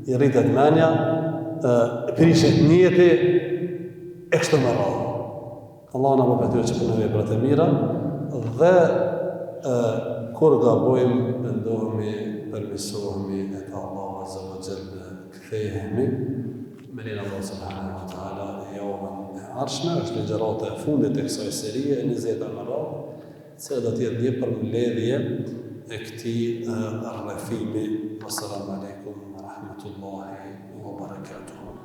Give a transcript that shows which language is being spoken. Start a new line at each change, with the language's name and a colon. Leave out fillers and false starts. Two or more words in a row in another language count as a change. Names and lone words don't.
Albanian: I rritet mendja, prishet njeti e kështu me radhë. Allah na bëjë atyre që punojnë veprat e mira dhe kur gabojmë, pendohemi, përmirësohemi e te Allahu
Arabic: عز وجل,
Albanian: kthehemi me lenin
Arabic: الله سبحانه وتعالى
Albanian: javën e ardhshme, është ligjërata e fundit e kësaj serie e 20 me radhë, se do të jetë një përmbledhje e këtij rrëfimi.
Arabic: السلام عليكم ورحمة الله وبركاته.